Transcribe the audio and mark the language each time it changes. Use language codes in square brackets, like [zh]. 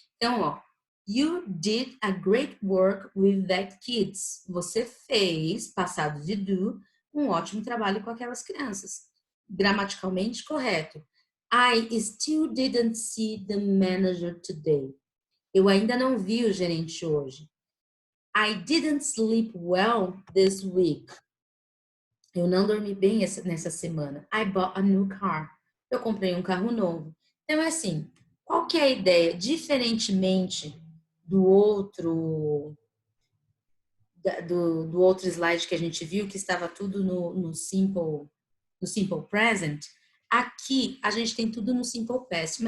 [en] Então, ó, you did a great work with that kids. [pt] Você fez, passado de do, um ótimo trabalho com aquelas crianças. Gramaticalmente correto. [en] I still didn't see the manager today. [pt] Eu ainda não vi o gerente hoje. [en] I didn't sleep well this week. [pt] Eu não dormi bem nessa semana. [en] I bought a new car. [pt] Eu comprei um carro novo. Então, é assim, qual que é a ideia? Diferentemente do outro do outro slide que a gente viu, que estava tudo no simple present, aqui a gente tem tudo no simple past.